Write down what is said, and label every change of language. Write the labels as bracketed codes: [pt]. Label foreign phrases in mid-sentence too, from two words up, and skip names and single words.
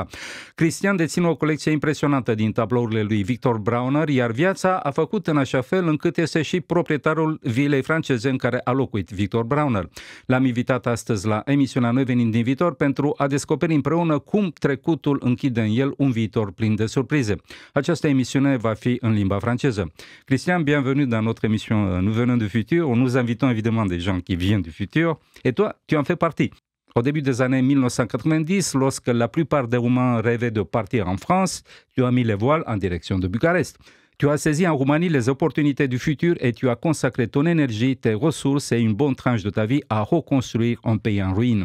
[ro] Cristian deține o colecție impresionantă din tablourile lui Victor Brauner, iar viața a făcut în așa fel încât este și proprietarul vilei franceze în care a locuit Victor Brauner. L-am invitat astăzi la emisiunea Noi venim din viitor pentru a descoperi împreună cum trecutul închide în el un viitor plin de surprize. Această emisiune va fi în limba franceză. [fr] Christian, bienvenue dans notre émission Nous venons du futur. Nous invitons évidemment des gens qui viennent du futur. Et toi, tu en fais partie. Au début des années 1990, lorsque la plupart des Roumains rêvaient de partir en France, tu as mis les voiles en direction de Bucarest. Tu as saisi en Roumanie les opportunités du futur et tu as consacré ton énergie, tes ressources et une bonne tranche de ta vie à reconstruire un pays en ruine.